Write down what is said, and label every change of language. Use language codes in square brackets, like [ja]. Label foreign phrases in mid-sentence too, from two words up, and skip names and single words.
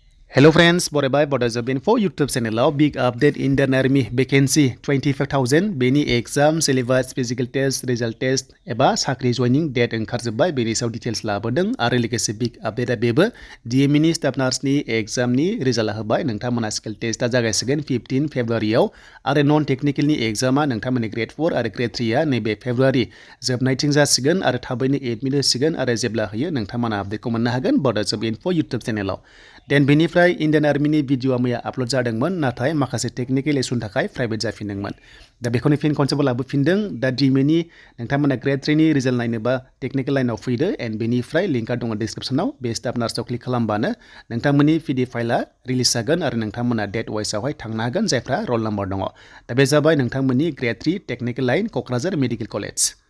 [en] Hello friends, [brx] Bodo Bodo Job Info YouTube channel [en] big update Indian Army vacancy [brx] 25,000 बेनि [en] exam syllabus physical test result test [brx] एबा साख्रि [en] joining date [brx] ओंखारजोब्बाय बेनि सायाव details लाबोदों आरो लोगोसे [en] big update [brx] बेबो DME नि [en] staff nurse [brx] नि exam नि result होबाय नोंथांमोना [en] skill test [brx] जागायसिगोन 15 फेब्रुवारियाव आरो [en] non technical [brx] नि exam नोंथांमोननि grade 4 आरो grade 3 आ नैबे फेब्रुवारि जोबनायथिं जासिगोन आरो थाबैनो admit होसिगोन आरो जेब्ला होयो नोंथांमोना update खौ मोननो हागोन Bodo Job Info YouTube channel देन बेनिफ्राय इंडियन आर्मिनि भिडिअ मैया आपलोड जादोंमोन नाथाय माखासे [en] technical issue [brx] थाखाय प्राइभेट जाफिनदोंमोन दा बेखौनो फिन खनसेबो लाबोफिनदों दा DME नि नोंथांमोना ग्रेड 3 नि रिजाल्ट नायनोबा [en] technical line [brx] फैदो एन्ड बेनिफ्राय लिंकआ दङ डिसक्रिप्शनाव बे [en] staff nurse [brx] क्लिक खालामबानो नोंथांमोननि [en] PDF file [brx] रिलिज जागोन आरो नोंथांमोना [en] date wise [brx] थांनो हागोन जायफ्रा [en] roll number [brx] दङ दा बे जाबाय नोंथांमोननि [en] grade 3 technical line [brx] क'क्राझार मेडिकेल कलेज